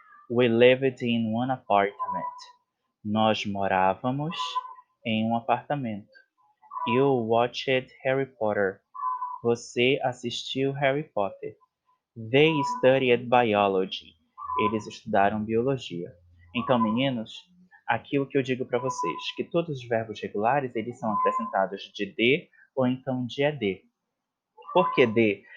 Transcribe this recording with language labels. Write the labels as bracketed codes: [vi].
[en] We lived in one apartment. [pt] Nós morávamos em um apartamento. [en] You watched Harry Potter. [pt] Você assistiu Harry Potter. [en] They studied biology. [pt] Eles estudaram biologia. Então, meninos, aqui o que eu digo para vocês, que todos os verbos regulares, eles são acrescentados de D ou então de ED. Por que D?